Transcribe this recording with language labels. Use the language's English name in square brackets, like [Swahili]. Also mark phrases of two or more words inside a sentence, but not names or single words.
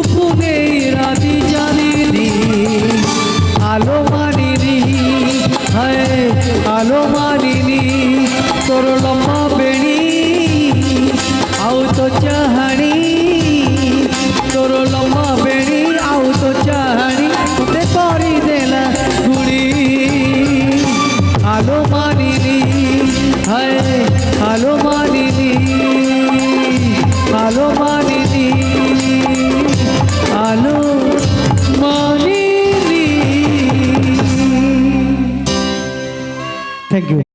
[Odia] ପୁଗେ ରାଧୀ ଜାନୀ ଆଲୋ ମାନିନୀ ହେ ଆଲୋ ମାନିନୀ ତୋରୋ ଲମ୍ବା ବେଢ଼ୀ ଆଉ ତୋ ଚାହାଡ଼ି ତୋରୋ ଲମ୍ବା ବେଢ଼ୀ ଆଉ ତୋ ଚାହାଡ଼ି ମତେ କରି ଦେଲା ଗୁଣି ଆଲୋ ମାନିନୀ ହେ ଆଲୋ ମାନିନୀ ଆଲୋ ମାନିନୀ ଆଲୋ ମାନିନୀ। [English] Thank you.